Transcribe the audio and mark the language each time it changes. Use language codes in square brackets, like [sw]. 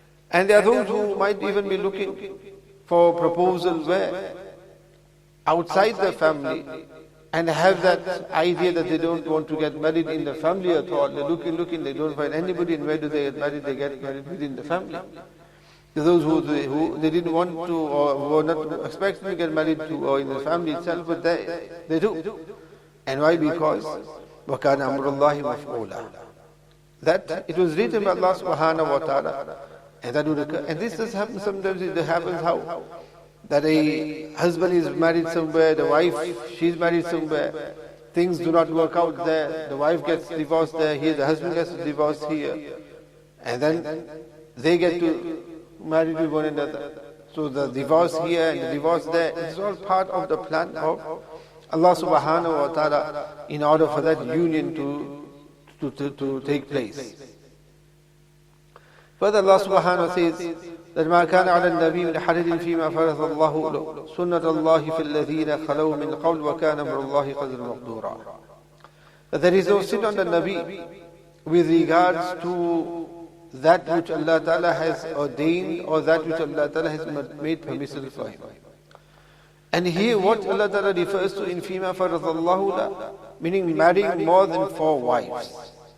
[en] And there are those who might even be looking for proposals where outside the family, and have that idea that they don't want to get married in the family at all. They're looking, they don't find anybody, and where do they get married? They get married within the family. Those who they didn't want to, or were not expecting to get married to, or in the family itself, but they do. And why? Because [ar] وَكَانَ أَمْرُ اللَّهِ مَفْعُولًا. [en] That it was written by Allah subhanahu wa ta'ala, and that would occur. And this does happen sometimes. It happens how? That a husband is married somewhere, the wife, she's married somewhere, things do not work out there, the wife gets divorced there, here the husband gets divorced here, and then they get to marry with one another. So the divorce here and the divorce there, it's all part of the plan of Allah subhanahu wa ta'ala, in order for that union to take place. Further, Allah subhanahu wa ta'ala says that [ar] مَا كَانَ عَلَى النَّبِيِّ مِنْ حَرَجٍ فِيمَا فَرَضَ اللَّهُ لَهُ سُنَّةَ اللَّهِ فِي الَّذِينَ خَلَوْا مِنْ قَبْلُ وَكَانَ أَمْرُ اللَّهِ قَدْرًا مَقْدُورًا. [en] that there is no sin on the Nabi with regards to that which Allah Ta'ala has ordained or that which Allah Ta'ala has made permissible for him. And here what Allah Ta'ala refers to in [ar] Fima Faradallahu La, [en] meaning marrying more than 4 wives.